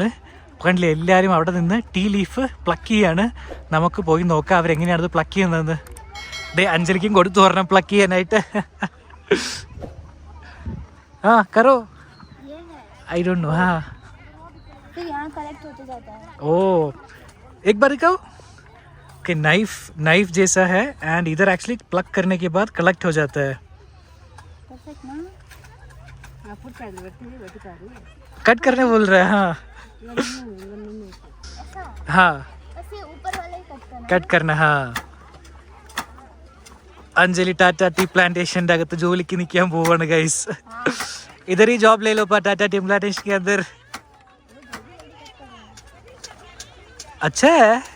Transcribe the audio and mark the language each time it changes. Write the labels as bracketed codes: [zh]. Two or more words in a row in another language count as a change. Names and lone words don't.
[ml] കണ്ടില്ലേ, എല്ലാവരും അവിടെ നിന്ന് [en] tea leaf pluck [ml] ചെയ്യാണ്. നമുക്ക് പോയി നോക്കാം അവരെങ്ങനെയാണത് പ്ലക്ക് ചെയ്യുന്നതെന്ന്. അഞ്ജലിക്കും കൊടുത്തു പറഞ്ഞ പ്ലക്ക് ചെയ്യാനായിട്ട്. [en] കറോ I don't know. [hi] फिर यहाँ कलेक्ट होते जाता है. ओ एक बार दिखाओ कि नाइफ जैसा है एंड इधर एक्चुअली प्लग करने के बाद कलेक्ट हो जाता है. परफेक्ट ना. कट करने बोल रहा है. हाँ ऐसे ऊपर वाला ही कट करना. हाँ, अंजलि टाटा टी प्लांटेशन अगत [ml] ജോലിക്ക് നിൽക്കാൻ പോവാണ് ഗൈസ്. [hi] इधर ही जॉब ले लो टाटा टी प्लांटेशन के अंदर. अच्छा है.